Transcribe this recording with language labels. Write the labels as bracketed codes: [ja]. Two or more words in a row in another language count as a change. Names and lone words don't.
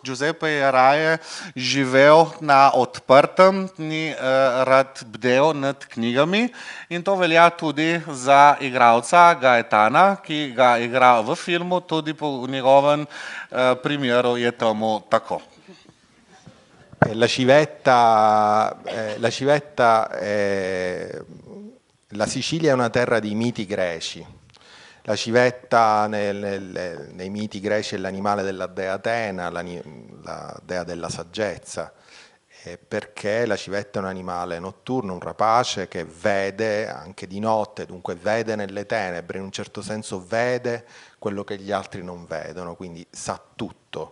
[sl] Giuseppe je raje živel na odprtem, ni rad bdel nad knjigami in to velja tudi za igralca Gaetana, ki ga igra v filmu, tudi po njegovem primeru je temu tako. [it] La Sicilia è una terra di miti greci. La civetta nei miti greci è l'animale della dea Atena, la dea della saggezza, perché la civetta è un animale notturno, un rapace che vede anche di notte, dunque vede nelle tenebre, in un certo senso vede quello che gli altri non vedono, quindi sa tutto.